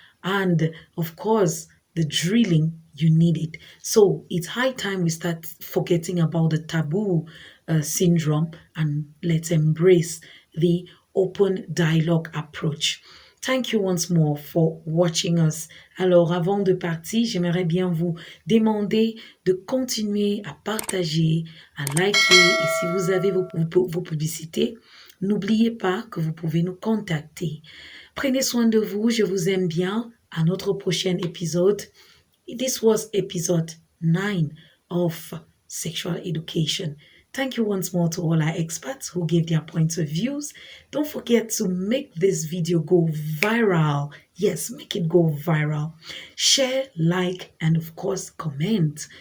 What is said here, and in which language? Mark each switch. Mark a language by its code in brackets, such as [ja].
[en] And of course, the drilling, you need it. So it's high time we start forgetting about the taboo syndrome, and let's embrace the open dialogue approach. Thank you once more for watching us. [fr] Alors, avant de partir, j'aimerais bien vous demander de continuer à partager, à liker, et si vous avez vos publicités, n'oubliez pas que vous pouvez nous contacter. Prenez soin de vous, je vous aime bien. À notre prochain épisode. [en] This was episode 9 of sexual education. Thank you once more to all our experts who gave their points of views. Don't forget to make this video go viral. Yes, make it go viral. Share, like, and of course, comment.